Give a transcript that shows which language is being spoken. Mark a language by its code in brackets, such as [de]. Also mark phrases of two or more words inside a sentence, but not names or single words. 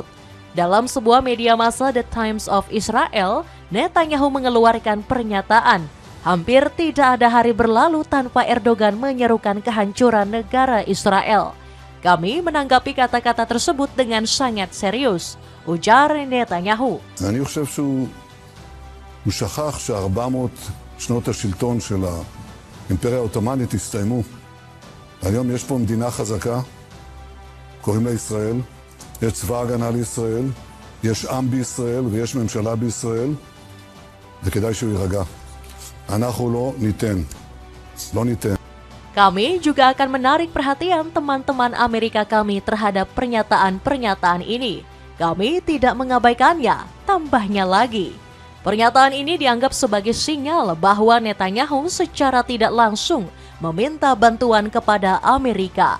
[id] Dalam sebuah media massa The Times of Israel, Netanyahu mengeluarkan pernyataan, hampir tidak ada hari berlalu tanpa Erdogan menyerukan kehancuran negara Israel. Kami menanggapi kata-kata tersebut dengan sangat serius, ujar Netanyahu. [he] אני חושב שהוא שכח ש400 שנות השלטון של האימפריה העות'מאנית הסתיימו. היום יש פה מדינה חזקה, קוראים לה ישראל, יש צבא הגנה לישראל, יש עם בישראל ויש ממשלה בישראל, וכדאי שהוא יירגע. אנחנו לא ניתן. [id] Kami juga akan menarik perhatian teman-teman Amerika kami terhadap pernyataan-pernyataan ini. Kami tidak mengabaikannya, tambahnya lagi. Pernyataan ini dianggap sebagai sinyal bahwa Netanyahu secara tidak langsung meminta bantuan kepada Amerika.